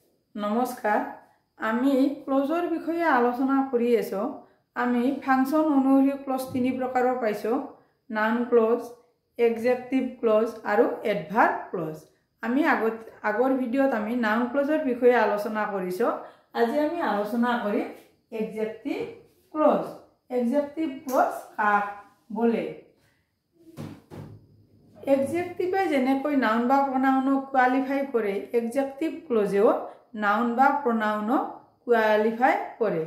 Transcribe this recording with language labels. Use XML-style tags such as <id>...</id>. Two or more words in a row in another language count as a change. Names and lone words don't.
<as>নমস্কাৰ আমি ক্লজৰ বিষয় আলোচনা কৰি আছো। আমি ফাংশন অনুসৰি ক্লজ তিনি প্ৰকাৰ পাইছো,</as> <en>noun clause adjective clause</en> <as>আৰু</as> <en>adverb clause.</en> <as>আমি আগৰ ভিডিঅ'ত আমি</as> <en>noun clauser</en> <as>বিষয় আলোচনা কৰিছো। আজি আমি আলোচনা কৰিম</as> <en>adjective clause. adjective clause</en> <as>কাক বোলে? এডজেক্টিভে যেনেকৈ নাউন বা প্ৰনাউনক কোৱালিফাই কৰে, এডজেক্টিভ ক্লজেও নাউন বা প্ৰনাউনক কোৱালিফাই কৰে।</as>